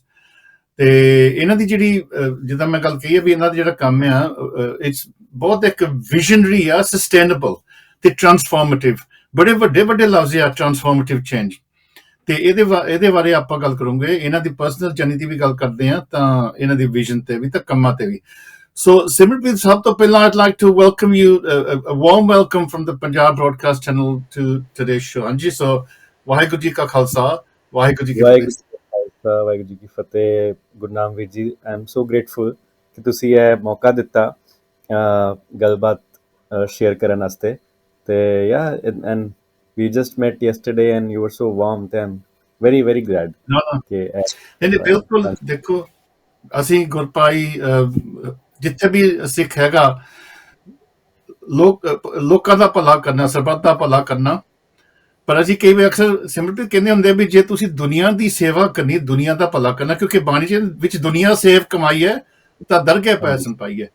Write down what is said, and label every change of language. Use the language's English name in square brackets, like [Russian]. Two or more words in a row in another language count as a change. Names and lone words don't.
[Punjabi] ਤੇ ਇਹਨਾਂ ਦੀ ਜਿਹੜੀ ਜਿੱਦਾਂ ਮੈਂ ਗੱਲ ਕਹੀ ਹੈ ਵੀ ਇਹਨਾਂ ਦਾ ਜਿਹੜਾ ਕੰਮ ਆ ਇਟਸ ਬਹੁਤ ਇੱਕ ਵਿਜ਼ਨਰੀ ਆ, ਸਸਟੇਨੇਬਲ ਤੇ ਟਰਾਂਸਫਾਰਮੇਟਿਵ। ਬੜੇ ਵੱਡੇ ਵੱਡੇ ਲਫ਼ਜ਼ ਆ, [English] transformative change. [Punjabi] ਤੇ ਇਹਦੇ ਬਾਰੇ ਆਪਾਂ ਗੱਲ ਕਰੂੰਗੇ। ਇਹਨਾਂ ਦੀ [English] personal journey [Punjabi] ਦੀ ਵੀ ਗੱਲ ਕਰਦੇ ਆ, ਤਾਂ ਇਹਨਾਂ ਦੀ ਵਿਜ਼ਨ ਤੇ ਵੀ, ਤਾਂ ਕੰਮਾਂ ਤੇ ਵੀ। [English] ਸੋ ਸਿਮਰਨਪ੍ਰੀਤ, [Punjabi] ਸਭ ਤੋਂ ਪਹਿਲਾਂ [English] I'd like to welcome you, a warm welcome from the Punjab Broadcast Channel to today's show. [Punjabi] ਹਾਂਜੀ, ਸੋ ਵਾਹਿਗੁਰੂ ਜੀ ਕਾ ਖਾਲਸਾ, ਵਾਹਿਗੁਰੂ ਜੀ ਕੀ ਫਤਿਹ। ਵਾਹਿਗੁਰੂ ਜੀ ਕੀ ਫਤਿਹ। ਗੁਰਨਾਮ ਵੀਰ ਜੀ, [English] I am so grateful [Punjabi] ਕਿ ਤੁਸੀਂ ਇਹ ਮੌਕਾ ਦਿੱਤਾ ਗੱਲਬਾਤ ਸ਼ੇਅਰ ਕਰਨ ਵਾਸਤੇ। [English] ਤੇ ਐਂਡ we just met yesterday and you were so warm, ਤੇ I'm very very glad [Punjabi] ਕਿ ਨਹੀਂ ਬਿਲਕੁਲ। ਦੇਖੋ, ਅਸੀਂ ਗੁਰਪਾਈ ਜਿੱਥੇ ਵੀ ਸਿੱਖ ਹੈਗਾ, ਲੋਕਾਂ ਦਾ ਭਲਾ ਕਰਨਾ, ਸਰਬੱਤ ਦਾ ਭਲਾ ਕਰਨਾ। ਪਰ ਅਸੀਂ ਕਈ ਵਾਰ ਅਕਸਰ ਸਿਮਰਪ੍ਰੀਤ ਕਹਿੰਦੇ ਹੁੰਦੇ ਆ ਵੀ ਜੇ ਤੁਸੀਂ ਦੁਨੀਆ ਦੀ ਸੇਵਾ ਕਰਨੀ, ਦੁਨੀਆ ਦਾ ਭਲਾ ਕਰਨਾ, ਕਿਉਂਕਿ ਬਾਣੀ ਵਿੱਚ ਦੁਨੀਆ ਸੇਵ ਕਮਾਈ ਹੈ ਤਾਂ ਦਰਗਹਿ ਪੈਸਨ ਪਾਈ ਹੈ।